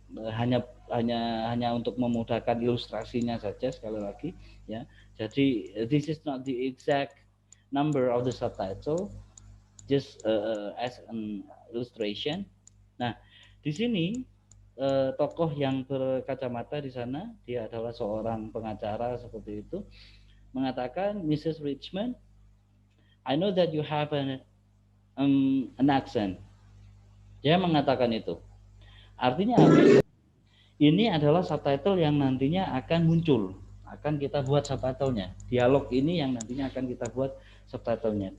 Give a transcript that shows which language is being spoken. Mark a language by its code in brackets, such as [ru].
[id] Hanya untuk memudahkan ilustrasinya saja sekali lagi ya. [en] Jadi this is not the exact number of the subtitle, just as an illustration. [id] Nah, di sini tokoh yang berkacamata di sana, dia adalah seorang pengacara seperti itu, mengatakan, Mrs. [en] Richmond, I know that you have an accent. [id] Dia mengatakan itu. Artinya apa? Ini adalah subtitle yang nantinya akan muncul, akan kita buat subtitlenya. Dialog ini yang nantinya akan kita buat subtitlenya.